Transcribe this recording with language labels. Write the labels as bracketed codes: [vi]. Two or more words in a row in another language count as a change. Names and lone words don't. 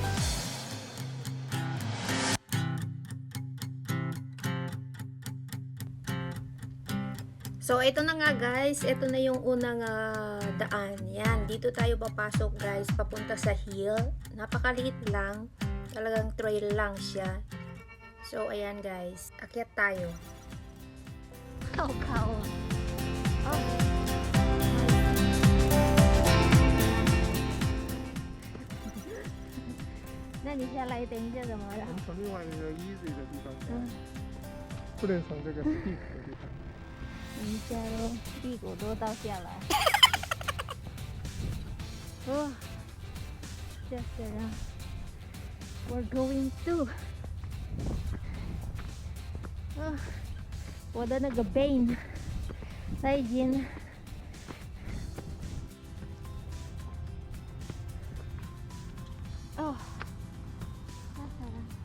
[tl] So, ito na nga guys. Ito na yung unang daan. Yan, dito tayo papasok guys, papunta sa hill. Napakaliit lang. Talagang trail lang siya. So, ayan guys. Akyat tayo. [zh] 好高啊！哦，那你下来等一下怎么了？从另外一个 easy 的地方下来，不能从这个 steep 的地方。你家都屁股都倒下来。哦 ， [en] just we're going to。 [zh] 我的那个 Bane 它已经哦，太惨了。